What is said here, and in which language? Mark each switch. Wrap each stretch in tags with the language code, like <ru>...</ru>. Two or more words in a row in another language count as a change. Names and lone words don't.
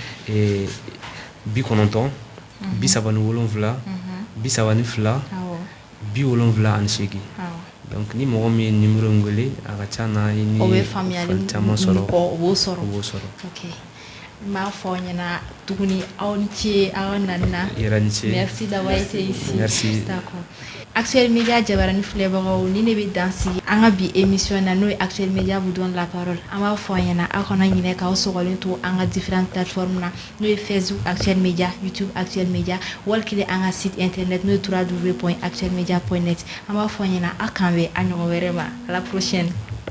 <bm>90 37 32 72 donc ni mɔgɔ min ye numéro in wele a ka ca na i ni fɛn caman sɔrɔ o b'o sɔrɔ. Ok. N b'a fɔ aw ɲɛna tuguni aw ni ce aw nani na.</bm> <fr>Merci d'avoir été ici. Merci. D'accord.</fr> <bm>Actuel Média Jabarani filɛbagaw ni ne bɛ dansigi an ka bi émission na n'o ye Actuel Média vous donne la parole an b'a fɔ aw ɲɛna aw kana ɲinɛ k'aw sɔgɔlen to an ka</bm> <fr>différentes plateformes</fr> <bm>na n'o ye Facebook Actuel Média, YouTube Actuel Média wali kelen an ka</bm> <fr>site internet</fr> <bm>n'o ye www.actuelmedia.net an b'a fɔ aw ɲɛna aw k'an bɛn a ɲɔgɔn wɛrɛ ma</bm> <fr>à la prochaine.</fr>